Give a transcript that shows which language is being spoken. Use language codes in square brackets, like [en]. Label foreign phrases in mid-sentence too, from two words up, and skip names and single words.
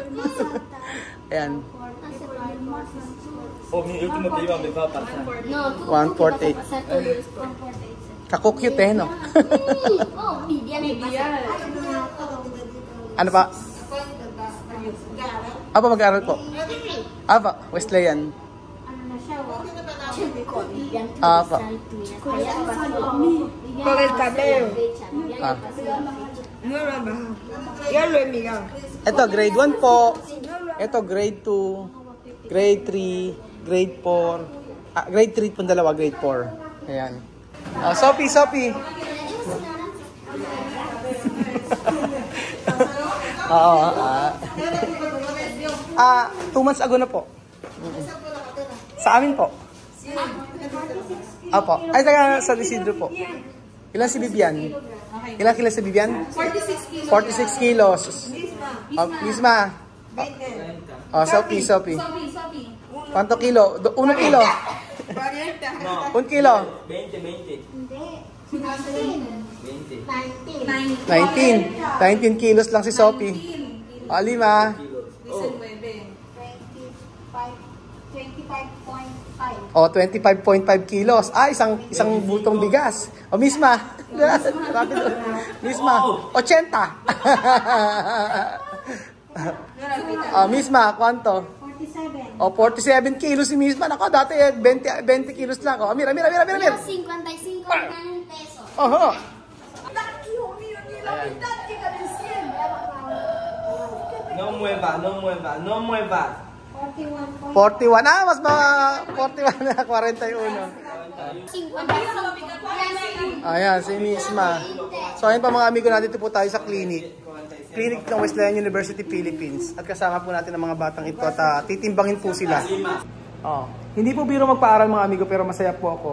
[tl] Ayan. 148. Kako-cute eh, no? Ano pa? Apa mag-aaral po? Apa, Wesleyan. Apa. [es] Por el cabello. [tl] Ito, grade 1 po. Ito, grade 2. Grade 3. Grade 4. Grade 3 po dalawa, grade 4. Ayan. Sophie. Oo. 2 months ago na po. Sa amin po. Opo. Ay, taga sa Isidro po. Ilan si Bibian? Ilan kilo si Bibian? 46 kilos. Misma. [es] Sophie. ¿Cuánto kilo? 1 kilo. [tl] 1 kilo. 19 kilos lang si Sophie. Alima. 25.5 kilos. Isang bultong bigas. Misma. Misma. 80. [es] Misma, ¿cuánto? [tl] 47 kilos si Misma. Nako, dati 20 kilos lang. [es] Mira. [tl] 55 pesos. Oho. [es] No mueva. [tl] 41. Mas 41 na 41. 55. Ayan, si Misma. So, ayun pa mga amigo natin, dito po tayo sa clinic ng Wesleyan University, Philippines. At kasama po natin ang mga batang ito at titimbangin po sila. Hindi po biro magpaaral mga amigo, pero masaya po ako.